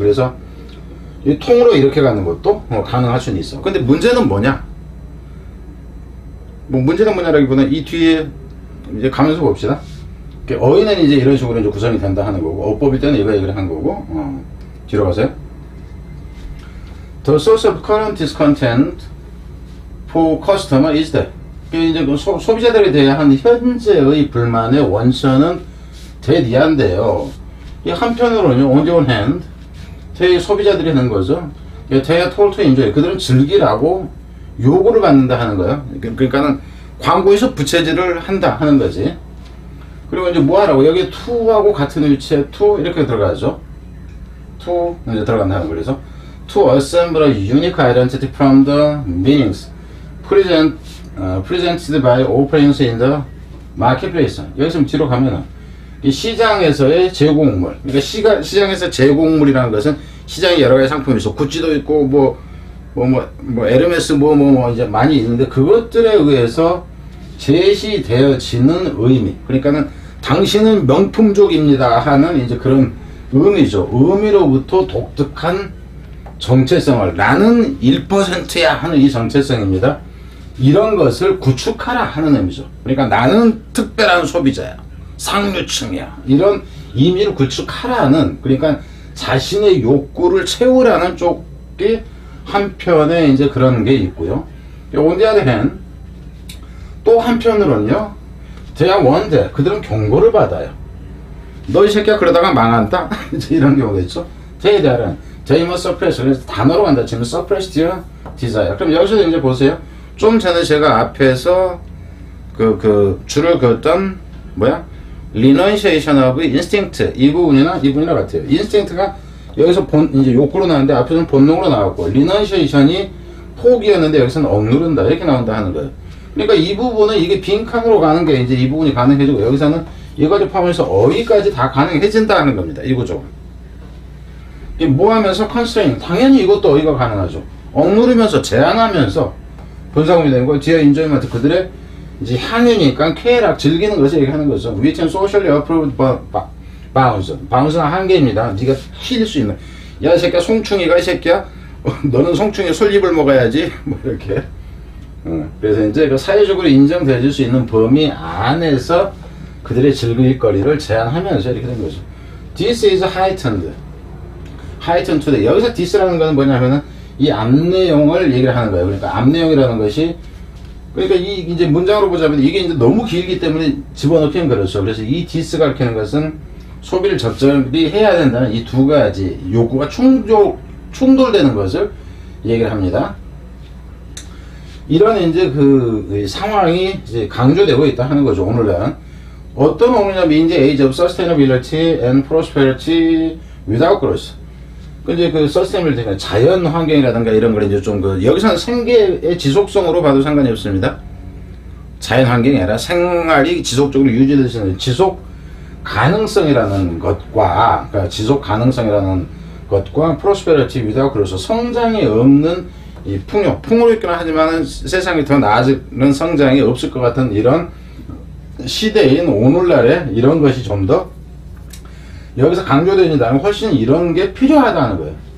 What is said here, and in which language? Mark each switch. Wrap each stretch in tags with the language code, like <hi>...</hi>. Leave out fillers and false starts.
<ko>그래서 이 통으로 이렇게 가는 것도 가능할 수는 있어. 근데 문제는 뭐냐? 뭐 문제는 뭐냐라기보다는 이 뒤에 이제 가면서 봅시다. 어휘는 이제 이런 식으로 이제 구성이 된다 하는 거고, 어법일 때는 이거 얘기를 한 거고, 뒤로 가세요.</ko> <en>The source of current discontent for customer is that.</en> <ko>이제 소비자들에 대한 현재의 불만의 원천은 대리한데요. 이 한편으로는</ko> <en>on the one hand,</en> <ko>소비자들이 하는 거죠.</ko> <en>they are told to enjoy.</en> <ko>그들은 즐기라고 요구를 받는다 하는 거예요. 그러니까는 광고에서 부채질을 한다 하는 거지. 그리고 이제 뭐 하라고? 여기 to하고 같은 위치에 to 이렇게 들어가죠. to 이제 들어간다는 거.</ko> <en>그래서 to assemble a unique identity from the meanings presented by offerings in the marketplace.</en> <ko>여기서 뒤로 가면은 이 시장에서의 제공물. 그러니까 시장에서 제공물이라는 것은 시장에 여러 가지 상품이 있어. 구찌도 있고 뭐 에르메스 이제 많이 있는데, 그것들에 의해서 제시되어지는 의미. 그러니까는 당신은 명품족입니다 하는 이제 그런 의미죠. 의미로부터 독특한 정체성을, 나는 1%야 하는 이 정체성입니다. 이런 것을 구축하라 하는 의미죠. 그러니까 나는 특별한 소비자야, 상류층이야, 이런 의미를 구축하라는, 그러니까 자신의 욕구를 채우라는 쪽이 한편에 이제 그런 게 있고요.</ko> <en>on the other hand,</en> <ko>또 한편으로는요,</ko> <en>they are warned.</en> <ko>그들은 경고를 받아요. 너 이 새끼야 그러다가 망한다. 이런 경우가 있죠.</ko> <en>they must suppress.</en> <ko>그래서 단어로 간다 치면</ko> <en>suppress their desire.</en> <ko>그럼 여기서 이제 보세요. 좀 전에 제가 앞에서 줄을 그었던</ko> <en>renunciation of instinct</en> <ko>이 부분이나 같아요. instinct가 여기서 이제 욕구로 나왔는데 앞에서는 본능으로 나왔고, renunciation이 포기였는데 여기서는 억누른다 이렇게 나온다 하는 거예요. 그러니까 이 부분은 이게 빈칸으로 가는 게 이제 이 부분이 가능해지고, 여기서는 이거를 포함해서 어휘까지 다 가능해진다 하는 겁니다. 이 구조. 이게 뭐 하면서 constraint. 당연히 이것도 어휘가 가능하죠. 억누르면서 제한하면서 분사구문이 되는 거. 뒤에 enjoyment 그들의 이제 향유니까 쾌락, 즐기는 것을 얘기하는 거죠.</ko> <en>Within socially approved bounds.</en> <ko>bounds는 한계입니다. 네가 힐 수 있는. 야, 이 새끼야, 송충이가, 이 새끼야, 너는 송충이 솔잎을 먹어야지. 뭐, 이렇게. 그래서 이제 그 사회적으로 인정되어질 수 있는 범위 안에서 그들의 즐길 거리를 제한하면서 이렇게 된 거죠.</ko> <en>This is heightened. heightened to the.</en> <ko>여기서 this라는 거는 뭐냐면은 이 앞 내용을 얘기를 하는 거예요. 그러니까 앞 내용이라는 것이, 그러니까 이 이제 문장으로 보자면 이게 이제 너무 길기 때문에 집어넣기는 그렇죠. 그래서 이 this가 이렇게 하는 것은 소비를 적절히 해야 된다는 이 두 가지 요구가 충돌되는 것을 얘기를 합니다. 이런 이제 그 상황이 이제 강조되고 있다 하는 거죠. 오늘날은 어떤 오느냐면</ko> <en>in the age of sustainability and prosperity without growth.</en> <ko>근데 그 sustainability, 자연 환경이라든가 이런 걸 이제 좀 그 여기서는 생계의 지속성으로 봐도 상관이 없습니다. 자연 환경이 아니라 생활이 지속적으로 유지될 수 있는 지속 가능성이라는 것과, 그러니까 지속 가능성이라는 것과</ko> <en>prosperity without growth,</en> <ko>성장이 없는 이 풍요로 있긴 하지만 세상이 더 나아지는 성장이 없을 것 같은 이런 시대인 오늘날에 이런 것이 좀 더 여기서 강조되는다면 훨씬 이런 게 필요하다는 거예요.</ko>